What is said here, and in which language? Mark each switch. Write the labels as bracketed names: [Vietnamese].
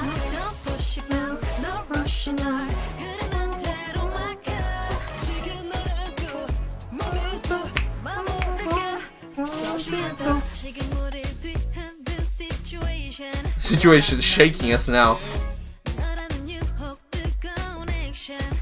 [English] Don't push it now, no rush [Korean] 널 흐르는 대로 맡겨. 지금 널 안고 몸부터 마무리가. [Spanish] Lo siento. [Korean] 지금 우릴 뒤흔든 situation. [English] Situation is shaking us now. [Korean] 너라는 유혹 뜨거운 액션.